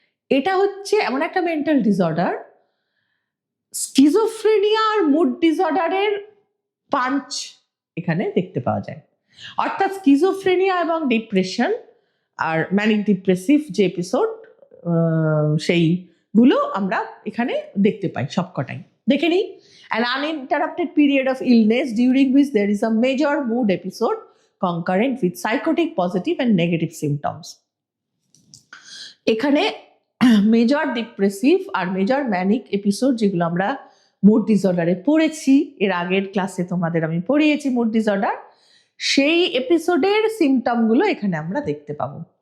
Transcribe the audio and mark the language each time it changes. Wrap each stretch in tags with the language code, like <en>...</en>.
<bn>এটা হচ্ছে এমন একটা মেন্টাল ডিসঅর্ডার, স্কিজোফ্রেনিয়া আর মুড ডিসঅর্ডারের পাঞ্চ এখানে দেখতে পাওয়া যায়। অর্থাৎ স্কিজোফ্রেনিয়া এবং ডিপ্রেশন আর ম্যানিক ডিপ্রেসিভ যে এপিসোড সেইগুলো আমরা এখানে দেখতে পাই সবকটাই। দেখে নিই।</bn> <en>An uninterrupted period of illness during which there is a major mood episode concurrent with psychotic positive and negative symptoms.</en> <bn>এখানে মেজর ডিপ্রেসিভ আর মেজর ম্যানিক এপিসোড যেগুলো আমরা মুড ডিসঅর্ডারে পড়েছি, এর আগের ক্লাসে তোমাদের আমি পড়িয়েছি মুড ডিসঅর্ডার, সেই এপিসোডের সিমটমগুলো এখানে আমরা দেখতে পাবো।</bn>